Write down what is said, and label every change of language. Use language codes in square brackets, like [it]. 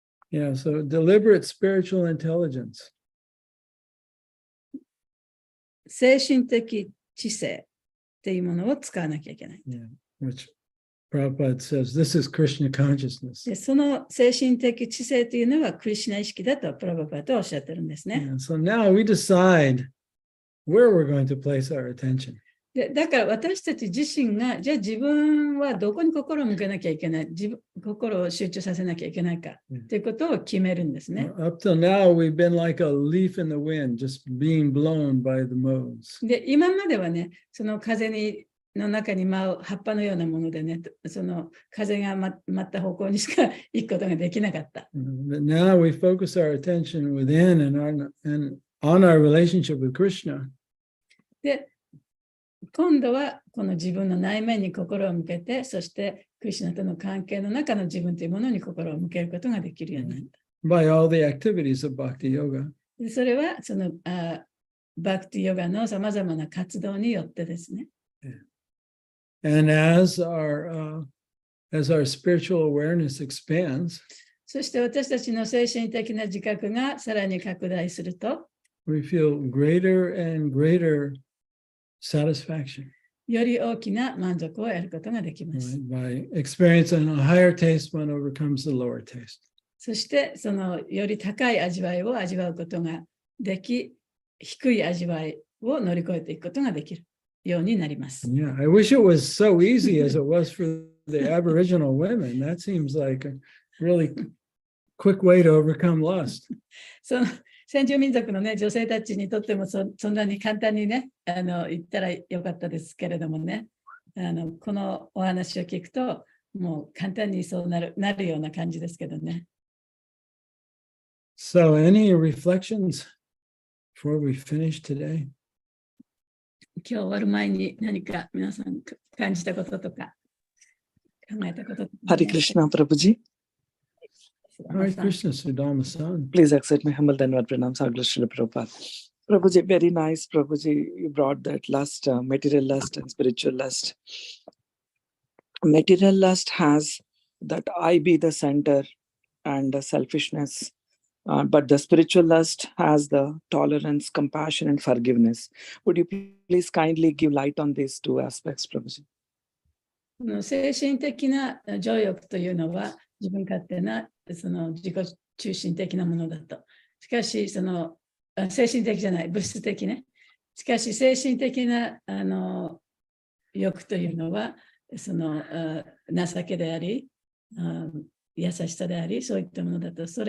[en] Yeah, so deliberate spiritual intelligence. [ja] 精神的知性っていうものを使わなきゃいけない。 [en] Yeah, which Prabhupada says this is Krishna consciousness. [ja] でその精神的知性というのはクリシュナ意識だとプラバパとおっしゃってるんですね。 [en] Yeah, so now we decide where we're going to place our attention. [ja] でだから私たち自身が、じゃあ自分はどこに心を向けなきゃいけない、心を集中させなきゃいけないかということを決めるんですね。 [en] Up till now, we've been like a leaf in the wind, just being blown by the modes. [ja] で、今まではね、その風の中に舞う葉っぱのようなものでね、その風が舞った方向にしか行くことができなかった。 [en] But now we focus our attention within and on our relationship with Krishna. [ja] で、今度はこの自分の内面に心を向けて、そしてクリシュナとの関係の中の自分というものに心を向けることができるようになった。 [en] By all the activities of Bhakti Yoga. [ja] でそれはそのバクティヨガのさまざまな活動によってですね。 [en] And as our spiritual awareness expands, [ja] そして私たちの精神的な自覚がさらに拡大すると、 [en] we feel greater and greater satisfaction. [ja] より大きな満足を得ることができます。 [en] By experiencing a higher taste one overcomes the lower taste. [ja] そしてそのより高い味わいを味わうことができ、低い味わいを乗り越えていくことができるようになります。 [en] Yeah, I wish it was so easy as it was for the Aboriginal women. That seems like a really quick way to overcome lust. [ja] その先住民族の、ね、女性たちにとってもそんなに簡単にね、言ったらよかったですけれどもね、このお話を聞くと、もう簡単にそうなるような感じですけどね。 [en] So, any reflections before we finish today? [ja] 今日終わる前に何か皆さん感じたこととか考えたこととか。 [en] Hare Krishna Prabhuji. Hare Krishna, Sudama-san. Please accept my humble Dhanavad Pranam, Sagla Srila Prabhupada. Prabhuji, very nice, Prabhuji. You brought that lust, material lust and spiritual lust. Material lust has that I be the center and the selfishness. But the spiritual lust has the tolerance, compassion, and forgiveness. Would you please kindly give light on these two aspects, Prabhuji? [ja] 精神的な情欲というのは自分勝手なその自己中心的なものだと。しかし、その精神的じゃない、物質的ね。しかし、精神的な欲というのは、その情けであり、優しさであり、そういったものだと。